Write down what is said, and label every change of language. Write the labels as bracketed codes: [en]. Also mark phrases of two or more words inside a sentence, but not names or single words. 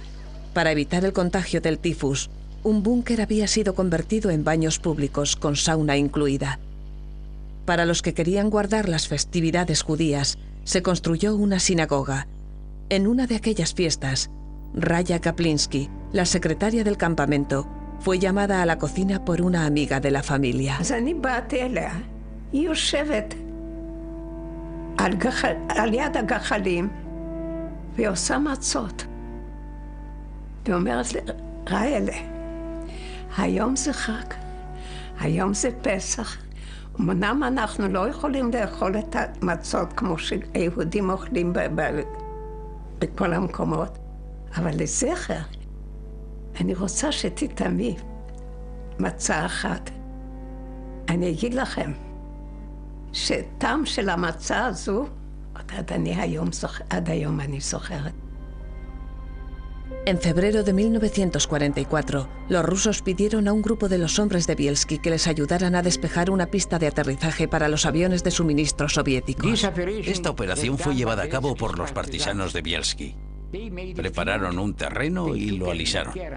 [es] Para evitar el contagio del tifus, un búnker había sido convertido en baños públicos con sauna incluida. Para los que querían guardar las festividades judías, se construyó una sinagoga. En una de aquellas fiestas, Raya Kaplinsky, la secretaria del campamento, fue llamada a la cocina por una amiga de la familia. [he] על יד הגחלים, ועושה מצות. ואומרת לי, ראילה, היום זה חג, היום זה פסח. אמנם אנחנו לא יכולים לאכול את המצות כמו שיהודים אוכלים בכל המקומות, אבל לזכר, אני רוצה שתטעמי מצה אחת. אני אגיד לכם, שטעם של המצה הזו, עד היום אני זוכרת. [es] En febrero de 1944, los rusos pidieron a un grupo de los hombres de Bielski que les ayudaran a despejar una pista de aterrizaje para los aviones de suministro soviéticos. Esta operación fue llevada a cabo por los partisanos de Bielski. Prepararon un terreno y lo alisaron.